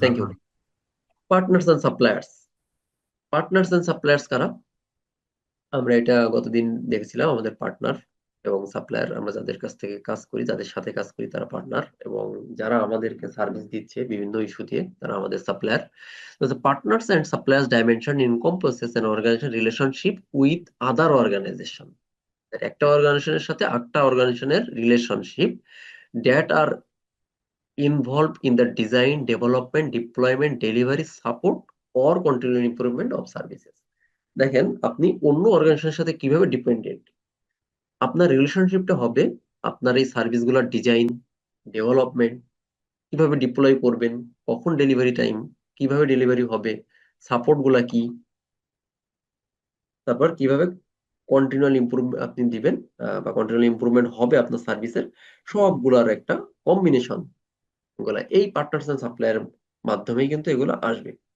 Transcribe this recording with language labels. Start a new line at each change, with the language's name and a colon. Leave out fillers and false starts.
English: Thank you. Partners and suppliers. Partners and suppliers কারা?
Bangla: আমরা এটা গতদিন দেখেছিলাম, আমাদের পার্টনার এবং সাপ্লায়ার, আমরা যাদের কাছ থেকে কাজ করি, যাদের সাথে কাজ করি তারা পার্টনার, এবং যারা আমাদেরকে সার্ভিস দিচ্ছে বিভিন্ন ইস্যু দিয়ে তারা আমাদের supplier.
English: Partners and suppliers dimension encompasses an organization relationship with other organization।
Bangla: একটা অর্গানাইজেশনের সাথে আরেকটা অর্গানাইজেশনের relationship
English: That are involved in the design, development, deployment, delivery, support or continuing improvement of services।
Bangla: দেখেন, আপনি অন্য অর্গানাইজেশনের সাথে কিভাবে ডিপেন্ডেন্ট, আপনার রিলেশনশিপটা হবে আপনার এই সার্ভিসগুলোর ডিজাইন, ডেভেলপমেন্ট, কিভাবে ডিপ্লয় করবেন, কখন ডেলিভারি টাইম, কিভাবে ডেলিভারি হবে, সাপোর্ট গুলা কি, তারপর কিভাবে কন্টিনিউয়াল ইমপ্রুভমেন্ট আপনি দিবেন, বা কন্টিনিউয়াল ইমপ্রুভমেন্ট হবে আপনার সার্ভিসের, সবগুলার একটা কম্বিনেশন গুলা এই পার্টনার্স এন্ড সাপ্লায়ার মাধ্যমেই কিন্তু এগুলো আসবে।